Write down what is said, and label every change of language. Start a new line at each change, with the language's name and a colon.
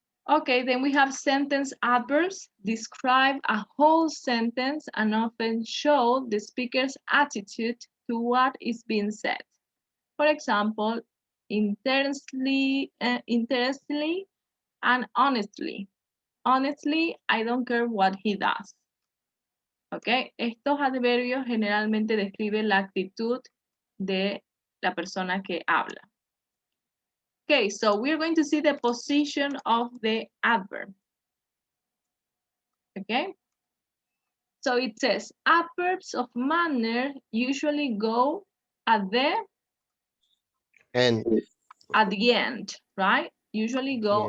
English: Okay, then we have sentence adverbs, describe a whole sentence and often show the speaker's attitude to what is being said. For example, interestingly and honestly. Honestly, I don't care what he does.
Spanish: Okay, estos adverbios generalmente describen la actitud de la persona que habla.
English: Okay, so we're going to see the position of the adverb. Okay, so it says adverbs of manner usually go at the And end, right? Usually go